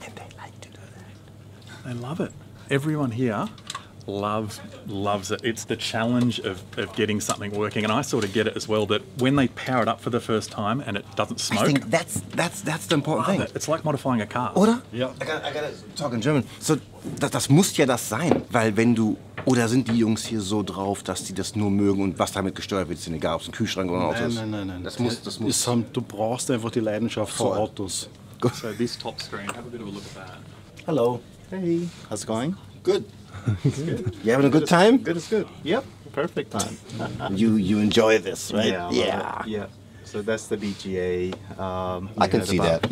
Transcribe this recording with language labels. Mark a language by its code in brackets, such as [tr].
[en] And they like to do that. They love it. Everyone here loves it. It's the challenge of getting something working, and I sort of get it as well, that when they power it up for the first time and it doesn't I smoke, think that's the important thing. it's like modifying a car. [de] Oder? Ja. [en] I gotta talk in German. [de] So, das muss ja das sein, weil wenn du, oder sind die Jungs hier so drauf, dass die das nur mögen und was damit gesteuert wird, ist ihnen egal, ob es ein Kühlschrank oder ein Auto ist? Nein. Das muss. Du brauchst einfach die Leidenschaft für Voll. Autos. [en] So this top screen, have a bit of a look at that. Hello. Hey, how's it going? Good. You having a good time? Good is good. Yep, perfect time. You enjoy this, right? Yeah. So that's the BGA. I can see that.